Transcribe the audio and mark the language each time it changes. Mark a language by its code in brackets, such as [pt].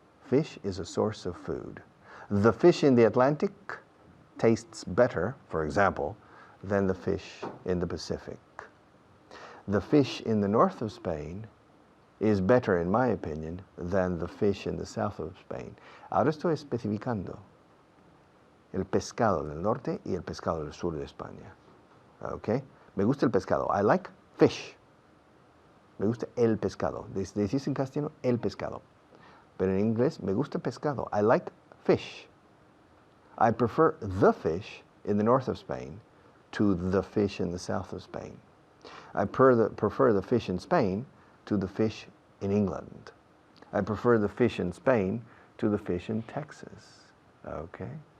[en] Fish is a source of food. The fish in the Atlantic tastes better, for example, than the fish in the Pacific. The fish in the north of Spain is better, in my opinion, than the fish in the south of Spain. [es] Ahora estoy especificando el pescado del norte y el pescado del sur de España. Okay? Me gusta el pescado. [en] I like fish. [es] Me gusta el pescado. Decís en castellano el pescado. Pero en inglés, me gusta pescado. [en] I like fish. I prefer the fish in the north of Spain to the fish in the south of Spain. I prefer the fish in Spain to the fish in England. I prefer the fish in Spain to the fish in Texas. Okay?